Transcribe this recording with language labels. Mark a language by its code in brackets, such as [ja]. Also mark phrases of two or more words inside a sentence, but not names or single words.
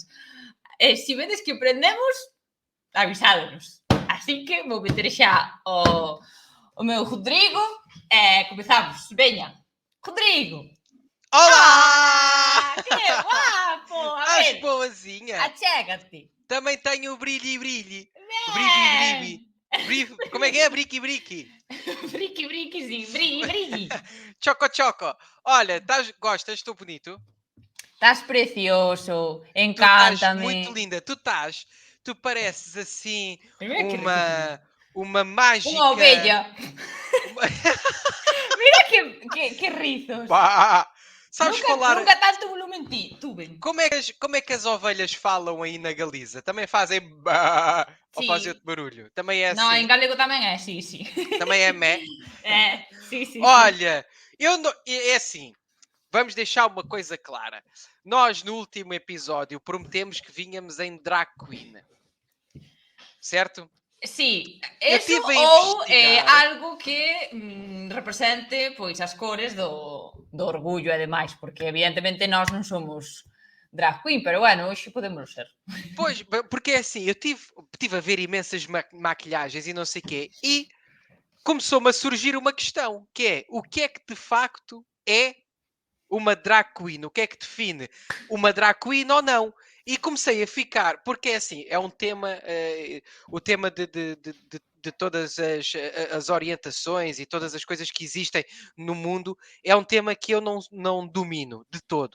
[gl] Se vedes que prendemos, avisádenos. Así que vou meter xa o meu Rodrigo e comezamos. Veña, Rodrigo. [pt] Olá! [gl] Que guapo! A [pt] Estás [gl] ver, [pt] boazinha? [gl] achégate. [pt] Também tenho o brilhi. [gl] Ben! [pt] Como é que é? Briqui. Briqui, sim. Brilli. Choco. Olha, gostas? Estou bonito? [gl] Estás precioso. [pt] Tu estás [gl] Encántame. [pt] muito linda. Tu pareces assim [gl] Primeiro que riso. [pt] uma mágica... [gl] Unha ovelha. Mira que rizos. [pt] Bah! Sabes falar... [es] Nunca tanto volumen tuve. [pt] Como é que as ovelhas falam aí na Galiza? Também fazem bah, ou fazem outro barulho? Também é Não, assim? [gl] em galego tamén é, sí. [pt] Também é mé? [gl] Sí. [pt] Olha, é assim, vamos deixar uma coisa clara. Nós, no último episódio, prometemos que vinhamos em [en] drag queen. [pt] Certo? [gl] Sí, [pt] Eu [gl] eso [pt] tive a [gl] ou [pt] investigar. [gl] algo que represente pois as cores do orgullo e demais, porque evidentemente nós non somos [en] drag queen, [gl] pero bueno, hoxe podemos ser. [pt] Pois, porque é assim, eu tive a ver imensas maquilhagens e não sei o quê, e começou-me a surgir uma questão, que é, o que é que de facto é uma [en] drag queen? [pt] O que é que define uma [en] drag queen [pt] ou não? E comecei a ficar, porque é assim, é um tema, o tema de todas as orientações e todas as coisas que existem no mundo, é um tema que eu não domino de todo.